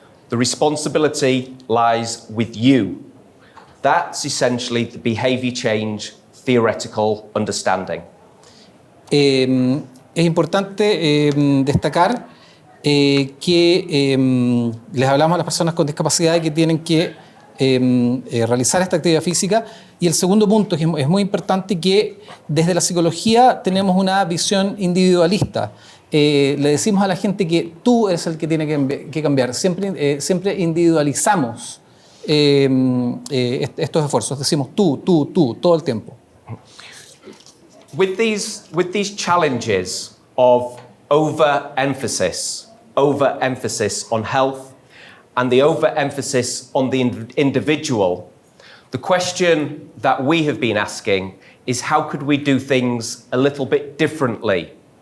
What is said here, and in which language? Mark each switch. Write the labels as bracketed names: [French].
[English] The responsibility lies with you. That's essentially the behavior change theoretical understanding. [Spanish] Es importante destacar que les hablamos a las personas con discapacidad que tienen que realizar esta actividad física. Y el segundo punto, que es muy importante, que desde la psicología tenemos una visión individualista. Le decimos a la gente que tú eres el que tiene que cambiar. Siempre individualizamos estos esfuerzos. Decimos tú, todo el tiempo. [English] With these challenges of overemphasis on health and the overemphasis on the individual, the question that we have been asking is how could we do things a little bit differently?